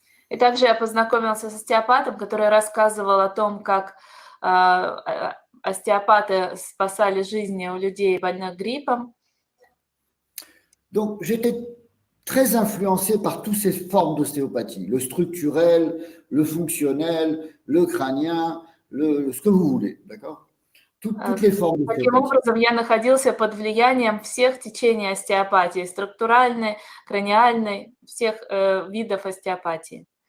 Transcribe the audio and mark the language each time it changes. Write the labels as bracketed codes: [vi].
[ru] И также я познакомился с остеопатом, который рассказывал о том, как остеопаты спасали жизни у людей, больных гриппом. [fr] Donc, j'étais très influencé par toutes ces formes d'ostéopathie, le structurel, le fonctionnel, le crânien, ce que vous voulez, d'accord? Toutes les formes [ru] Таким [fr] d'ostéopathie. [ru] образом, я находился под влиянием всех течений остеопатии, структуральной, краниальной, всех видов остеопатии.